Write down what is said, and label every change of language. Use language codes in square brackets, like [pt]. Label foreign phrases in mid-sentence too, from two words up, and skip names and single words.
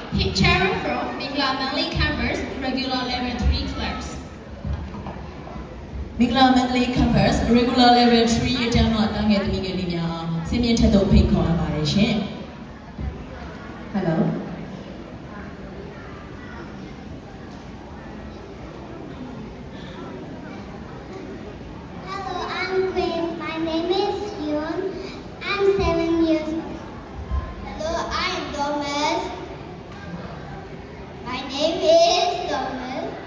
[en] Sharon from Mingla Manly Campus Regular Level 3 class. [my] မင်္ဂလာမန္တလေး campus [en] regular level 3 [my] အတန်းမှတားငယ်သမီးငယ်လေးများအားစင်မြင့်ထက်သို့ဖိတ်ခေါ်အပ်ပါတယ်ရှင် Hello [en] Hello, I'm Quinn. My name is Yoon. I'm 7 years old. Hello, I'm Thomas. My name is Thomas.